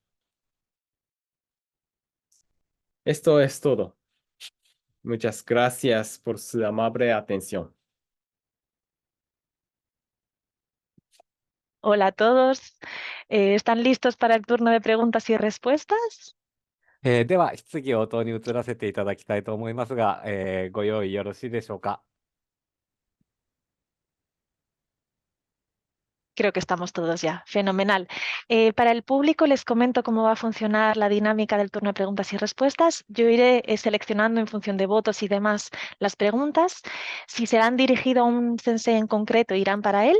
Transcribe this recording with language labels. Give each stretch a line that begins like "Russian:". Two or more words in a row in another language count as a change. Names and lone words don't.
Spanish: Esto es todo. Muchas gracias por su amable atención. Hola a todos. ¿Están listos para el turno de preguntas y respuestas?
Japanese: では、質疑応答に移らせていただきたいと思いますが、ご用意よろしいでしょうか。
Spanish: Creo que estamos todos ya. Fenomenal. Para el público les comento cómo va a funcionar la dinámica del turno de preguntas y respuestas. Yo iré seleccionando en función de votos y demás las preguntas. Si serán dirigidas a un sensei en concreto, irán para él.